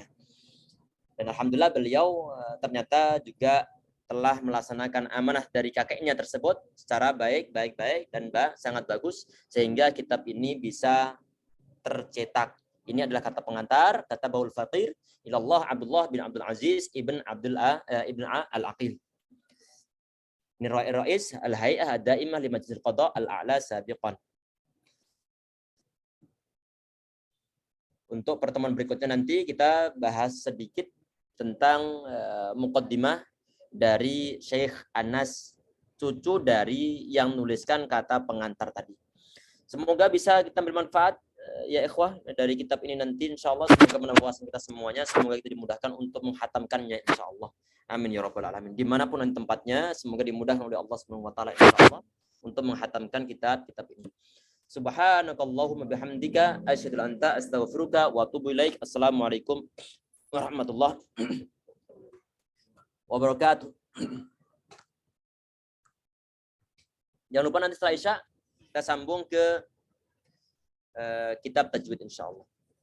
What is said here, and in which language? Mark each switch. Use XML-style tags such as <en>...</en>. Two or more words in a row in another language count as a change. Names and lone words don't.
<id>Dan alhamdulillah beliau ternyata juga telah melaksanakan amanah dari kakeknya tersebut secara baik dan sangat bagus sehingga kitab ini bisa tercetak. Ini adalah kata pengantar, kata Baul</id> <ar>فقير إلى الله</ar> <id>Abdullah bin Abdul Aziz ibn Al-Aqil.</id> <ar>Ini رئيس الهيئة الدائمة لمجلس القضاء الأعلى سابقا.</ar> <id>Untuk pertemuan berikutnya nanti kita bahas sedikit tentang muqaddimah dari Syekh Anas, cucu dari yang menuliskan kata pengantar tadi. Semoga bisa kita ambil manfaat ya ikhwah dari kitab ini nanti insyaallah. Semoga menambahkan kita semuanya, semoga kita dimudahkan untuk menghatamkannya insyaallah.</id> <ar>آمين يا رب العالمين.</ar> <id>Dimanapun nanti tempatnya, semoga dimudahkan oleh Allah</id> <ar>سبحانه وتعالى</ar> <id>insyaallah untuk menghatamkan kitab-kitab ini.</id> <ar>سبحانك اللهم وبحمدك أشهد أن لا إله إلا أنت أستغفرك وأتوب إليك. السلام عليكم ورحمة الله وبركاته.</ar> <id>Jangan lupa nanti setelah Isya kita sambung ke kitab tajwid insyaallah.</id>